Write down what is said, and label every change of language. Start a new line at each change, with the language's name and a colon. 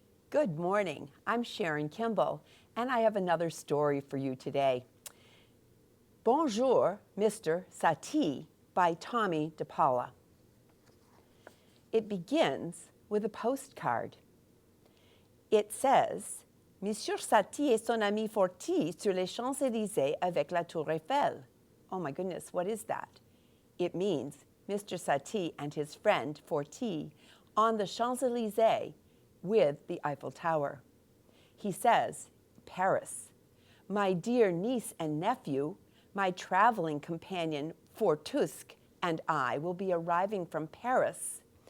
English: Good morning. I'm Sharon Kimball, and I have another story for you today. Bonjour, Mr. Satee by Tommy DePaula. It begins with a postcard. It says,
French: Monsieur Satee et son ami Forti sur les Champs-Élysées avec la Tour Eiffel.
English: Oh my goodness, what is that? It means Mr. Satee and his friend Forti on the Champs-Élysées with the Eiffel Tower. He says, Paris, my dear niece and nephew, my traveling companion Fortusk and I will be arriving from Paris